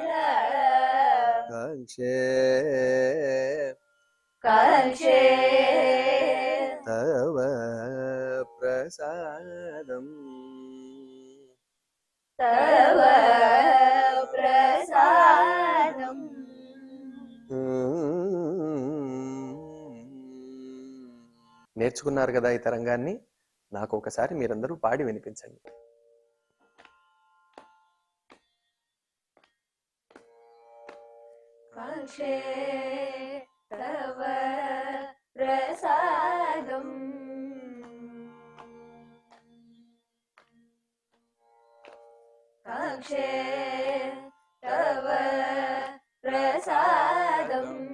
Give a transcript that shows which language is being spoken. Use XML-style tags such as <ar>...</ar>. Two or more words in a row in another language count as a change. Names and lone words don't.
<sa>कांक्षे कांक्षे तव प्रसादम् तव प्रसादम्</sa> <te>నేర్చుకున్నారు కదా ఈ తరంగాన్ని. నాకు ఒకసారి మీరందరూ పాడి వినిపించండి.</te> <sa>कांक्षे तव प्रसादम् कांक्षे तव प्रसादम्</sa>